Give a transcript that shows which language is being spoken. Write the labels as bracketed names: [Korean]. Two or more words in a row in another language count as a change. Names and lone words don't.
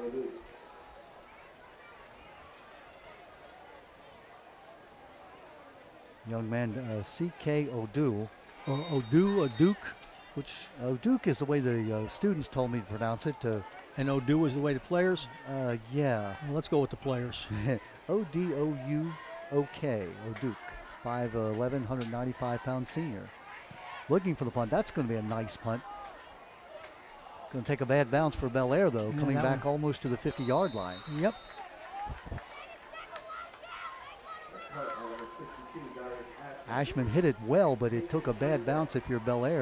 [English] Young man, C.K. O'Du. Or O'Du, O'Duke. Which O'Duke is the way the students told me to pronounce it. And O'Du is the way the players? Yeah. Well, let's go with the players. O-D-O-U-O-K, O'Duke. 5'11", 195-pound senior. Looking for the punt. That's going to be a nice punt. Going to take a bad bounce for Bel Air, though, coming back almost to the 50-yard line. Yep. Ashman hit it well, but it took a bad bounce if you're Bel Air.